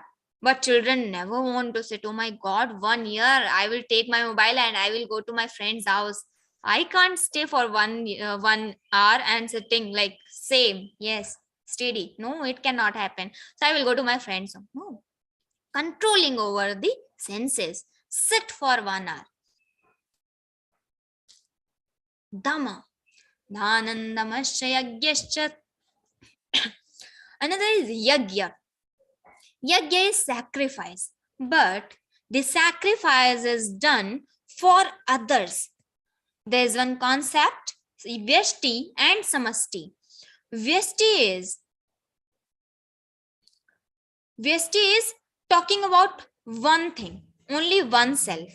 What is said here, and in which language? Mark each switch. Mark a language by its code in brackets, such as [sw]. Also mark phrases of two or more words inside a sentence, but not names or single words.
[en] But children never want to sit. Oh my God, 1 year I will take my mobile and I will go to my friend's house. I can't stay for 1 hour and sitting like same. Yes, steady. No, it cannot happen. So I will go to my friend's home. No. Controlling over the senses. Sit for 1 hour. Dhamma. [sa] Dhanandamasya yagyascha. [en] Another is yagya. Yagya is sacrifice. But the sacrifice is done for others. There is one concept, vyashti and samasti. Vyashti is talking about one thing, only oneself.